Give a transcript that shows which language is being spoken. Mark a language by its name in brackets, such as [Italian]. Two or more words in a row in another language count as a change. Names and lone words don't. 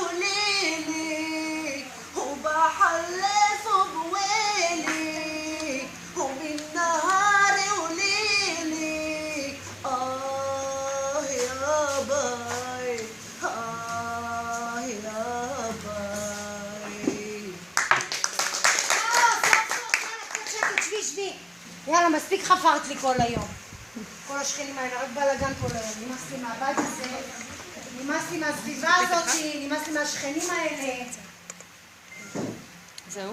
[Arabic] وليلي وبحلفه بويلي وبالنهار وليلي يا باي يا باي [Hebrew] שבי. יאללה, מספיק חפרת לי כל היום. כל השכנים האלה, רק בלגן כל היום. נמאס לי מהבית הזה, נמאס לי מהסביבה הזאת, נמאס לי מהשכנים האלה. זהו?